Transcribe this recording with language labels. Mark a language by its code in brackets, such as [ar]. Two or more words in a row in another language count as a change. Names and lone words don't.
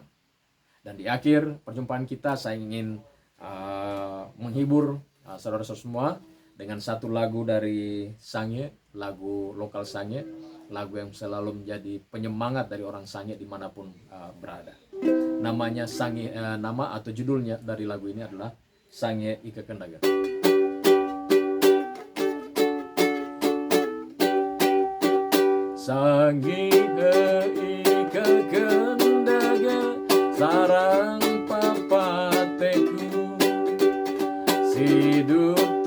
[id] Dan di akhir perjumpaan kita saya ingin menghibur saudara-saudara semua dengan satu lagu dari Sangihe, lagu lokal Sangihe, lagu yang selalu menjadi penyemangat dari orang Sangihe dimanapun berada. Namanya Sangihe, nama atau judulnya dari lagu ini adalah Sangihe Ika Kendaga. [sxn] Sangihe Ika Kendaga sarang papateku sidup